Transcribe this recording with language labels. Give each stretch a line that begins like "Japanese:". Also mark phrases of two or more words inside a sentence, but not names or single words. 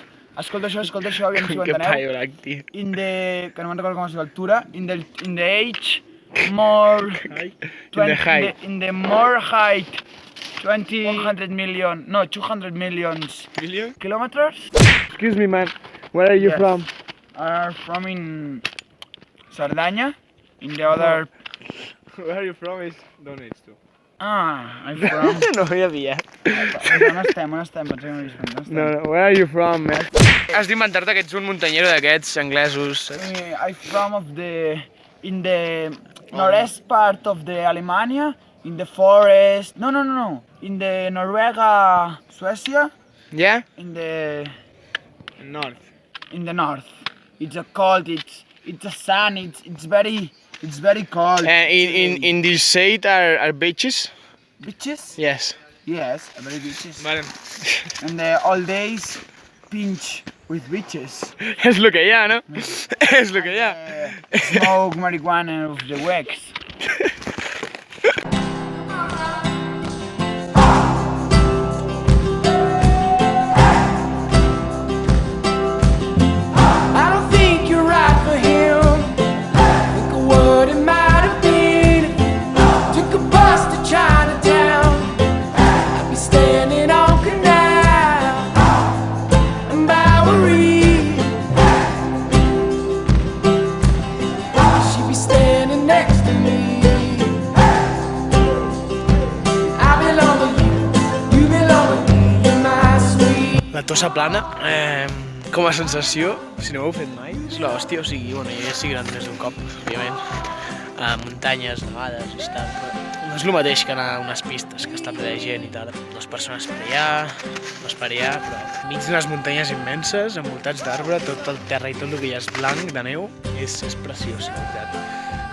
Catalan: Escolta això, aviam si ho Que enteneu. paio black, tio.
English: In the...
Catalan: que no me'n recordo com es diu l'altura.
English: In the age, more... In the more height. 100 million... No, 200 millions... Million? Kilometers? Excuse me, man. Where are you Yes. from? Are from in... Cerdanya. In the other... Where are you from is... Don't need to. Ah, I'm from...
Catalan: No hi havia. On estem? Pensem que no he vist. On estem?
English: No, where are you from, man?
Catalan: Has d'inventar-te que ets un muntanyero d'aquests anglesos, saps?
English: I'm from in the northern part of the Alemania, in the forest. No. In the Norwega, Suecia. Yeah? In the North. It's a cold. It's a sun. It's very cold. In this side are beaches? Beaches? Yes. Yes, very beaches. Vale. And the all days pinch with beaches.
Catalan: És lo que hi ha, no? És lo que hi ha.
English: Smoke marijuana of the wax. I don't think you're right for him. Think of what it might have been. Took a bus to Chinatown. I'd be standing on Canal and Bowery. She'd be standing next to me. I belong with you, you belong with me, you're my sweet.
Catalan: La Tossa Plana, com a sensació, si no ho heu fet mai, és l'hòstia, o sigui, bueno, ja s'hi gran més d'un cop, òbviament, muntanyes, nevades i tal, però no és el mateix que anar a unes pistes, que està ple de gent i tal, 2 persones per allà, 2 per allà, però mig d'unes muntanyes immenses, envoltats d'arbre, tot el terra i tot el que hi ha és blanc, de neu, és preciós, la veritat.